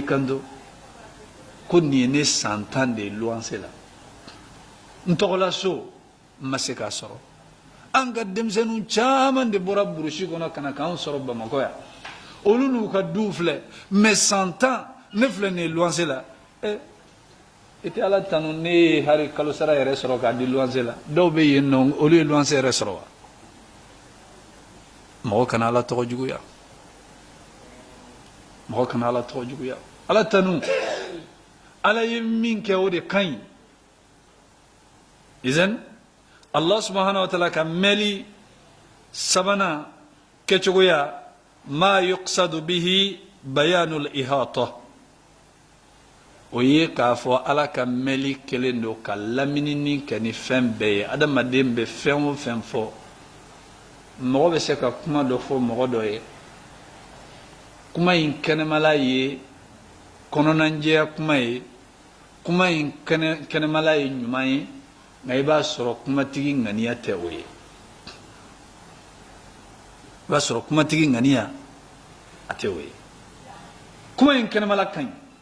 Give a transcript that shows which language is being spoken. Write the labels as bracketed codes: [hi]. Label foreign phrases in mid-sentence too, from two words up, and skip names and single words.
[bm] kanto ko nin ye ne san 10 de luwanse la n tɔgɔla so n ma se k'a sɔrɔ an ka denmisɛnninw caman de bɔra burusi kɔnɔ ka na k'anw sɔrɔ Bamakɔ yan olu n'u ka duw filɛ mais san 10 ne filɛ nin ye luwanse la i tɛ ala tanu ne ye hari kalo sara yɛrɛ sɔrɔ k'a di luwanse la dɔw bɛ yen nɔ olu ye luwanse yɛrɛ sɔrɔ wa mɔgɔ kana ala tɔgɔ juguya mɔgɔ kana ala tɔgɔ juguya ala tanu ala ye min kɛ o de ka ɲi izan [ar] الله سبحانه وتعالى [bm] ka mɛli sabanan kɛcogoya ma [ar] يقصد به بيان الإحاطة [bm] o ye k'a fɔ ala ka mɛli kelen don ka laminini kɛ ni fɛn bɛɛ ye adamaden bɛ fɛn o fɛn fɔ mɔgɔ bɛ se ka kuma dɔ fɔ mɔgɔ dɔ ye kuma in kɛnɛmala ye kɔnɔnajɛya kuma ye kuma in kɛnɛmala ye ɲuman ye nka i b'a sɔrɔ kumatigi ŋaniya tɛ o ye i b'a sɔrɔ kumatigi ŋaniya a tɛ o ye kuma in kɛnɛmala ka ɲi